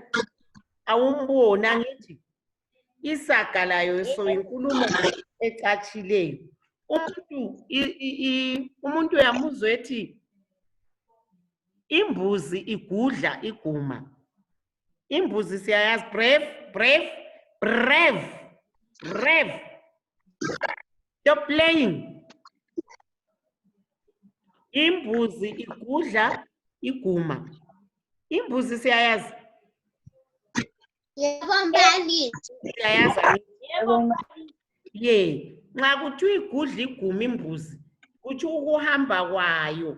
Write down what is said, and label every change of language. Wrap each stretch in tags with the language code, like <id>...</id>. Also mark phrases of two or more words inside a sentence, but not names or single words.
<nd>Awumbona ngithi. Isaga layo so inkulumo ecacileyo. Umuntu uyamuzwa ethi imbuzi igudla iguma. Imbuzi siyayazi brave.</nd> <en>Stop playing.</en> <nd>Imbuzi igudla iguma. Imbuzi siyayazi? Yebo mbalisi. Siyayazi? Nxa kuthiwa igudla iguma imbuzi, kutsho ukuhamba kwayo.</nd>